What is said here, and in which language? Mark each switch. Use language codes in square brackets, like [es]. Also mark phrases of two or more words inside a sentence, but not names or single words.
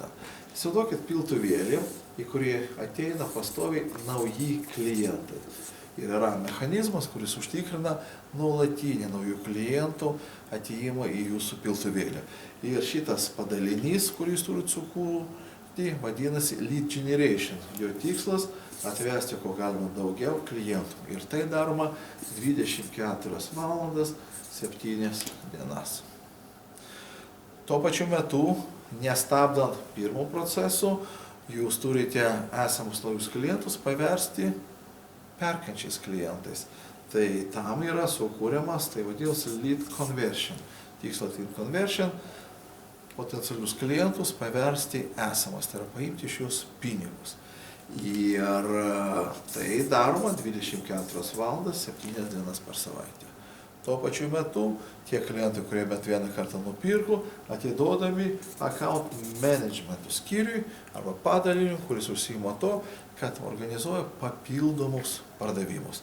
[lt] Įsivaizduokit piltuvėlį, į kurį ateina pastoviai nauji klientai. Ir yra mechanizmas, kuris užtikrina nuolatinį naujų klientų atėjimą į jūsų piltuvėlį. Ir šitas padalinys, kurį jūs turite sukurti, vadinasi [en] lead generation. [lt] Jo tikslas atvesti ko galima daugiau klientų. Ir tai daroma 24 valandas, 7 dienas. Tuo pačiu metu, nestabdant pirmo proceso, jūs turite esamus naujus klientus paversti perkančiais klientais. Tai tam yra sukūriamas, tai vadinasi [en] lead conversion. [lt] Tikslas [en] lead conversion [lt] potencialius klientus paversti esamas, tai yra paimti iš jūs pinigus. Ir tai daroma 24 valandas, 7 dienas per savaitę. Tuo pačiu metu tie klientai, kurie bent vieną kartą nupirko, atiduodami [en] account management [lt] skyriui arba padaliniui, kuris užsiima to, kad organizuoja papildomus pardavimus.